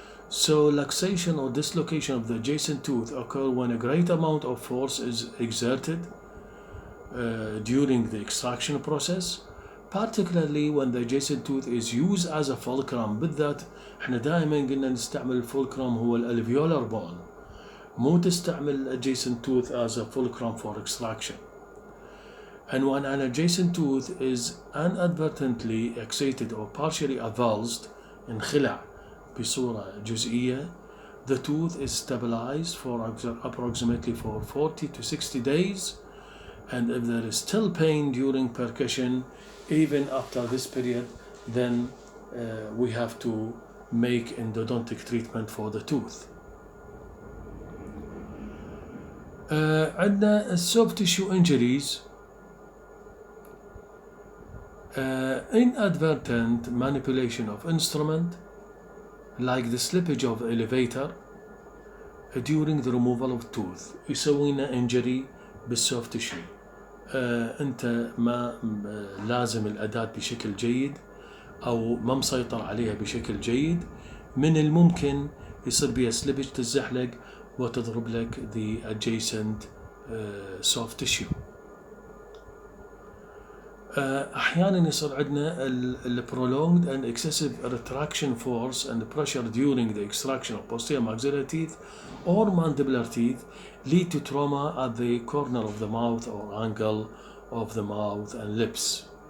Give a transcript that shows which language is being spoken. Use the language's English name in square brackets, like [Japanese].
[English] So luxation or dislocation of the adjacent tooth occur when a great amount of force is exerted during the extraction process, particularly when the adjacent tooth is used as a fulcrum. [Arabic] بالذات احنا دائما قلنا نستعمل الفولكرم هو الالفيولار بون، مو تستعمل [English] adjacent tooth as a fulcrum for extraction. And when an adjacent tooth is inadvertently excited or partially avulsed, [Arabic] انخلع بصورة جزئية, [English] the tooth is stabilized for approximately 40 to 60 days, and if there is still pain during percussion even after this period, then we have to make endodontic treatment for the tooth. [Arabic] عندنا [English] soft tissue injuries, inadvertent manipulation of instrument like the slippage of elevator during the removal of tooth [Arabic] يسوي لنا [English] injury بالsoft tissue. [Arabic] انت ما لازم الأداة بشكل جيد او ما مسيطر عليها بشكل جيد، من الممكن يصير بها سلبج تزحلق وتضرب لك [English] the adjacent soft tissue. [Arabic] احيانا يصير عندنا ال [English] prolonged and excessive retraction force and pressure during the extraction of posterior maxillary teeth or mandibular teeth lead to trauma at the corner of the mouth or angle of the mouth and lips.